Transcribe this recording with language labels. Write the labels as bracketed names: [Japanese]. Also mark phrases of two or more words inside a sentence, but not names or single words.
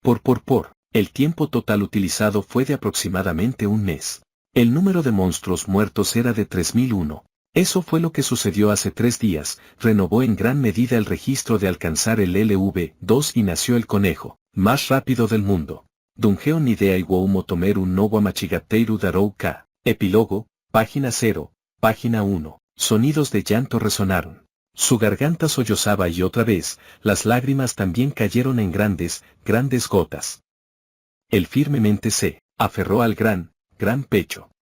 [Spanish] El tiempo total utilizado fue de aproximadamente un mes. El número de monstruos muertos era de 3001. Eso fue lo que sucedió hace 3 días, renovó en gran medida el registro de alcanzar el LV2 y nació el conejo, más rápido del mundo. Dungeo Nidea Iwou Motomeru no wa Machigateiru Darou Ka. Epílogo, página 0, página 1. Sonidos de llanto resonaron. Su garganta sollozaba y otra vez, las lágrimas también cayeron en grandes gotas. Él firmemente se aferró al gran pecho.